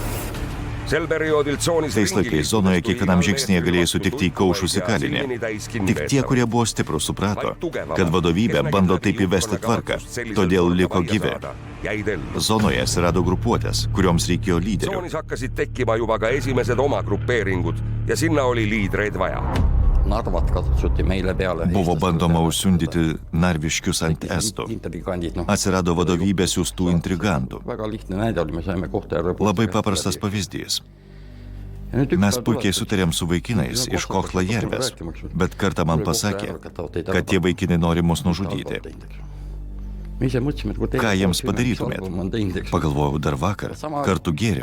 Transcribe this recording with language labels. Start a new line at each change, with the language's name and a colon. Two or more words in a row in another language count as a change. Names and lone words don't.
Lithuanian: Tais laikais zonoje kiekvienam žingsnėje galėjai sutikti įkaušusį kalinį. Tik tie, kurie buvo stiprus, suprato, kad vadovybė bando taip įvesti tvarką, todėl liko gyvi. Zonoje atsirado grupuotės, kurioms reikėjo lyderių.
Estonian: Narvat katsuti meile peale.
Lithuanian: Buvo bandoma užsiundyti narviškius ant estų. Atsirado vadovybės siųstų intrigantų.
Estonian: Väga lihtne näide oli, me saime Kohtla-Järve.
Lithuanian: Labai paprastas pavyzdys. Mes puikiai sutarėm su vaikinais iš Kohtla-Järvės, bet kartą man pasakė, kad tie vaikinai nori mus nužudyti. Ką jiems padarytumėt? Pagalvojau dar vakar, kartu gėrėm.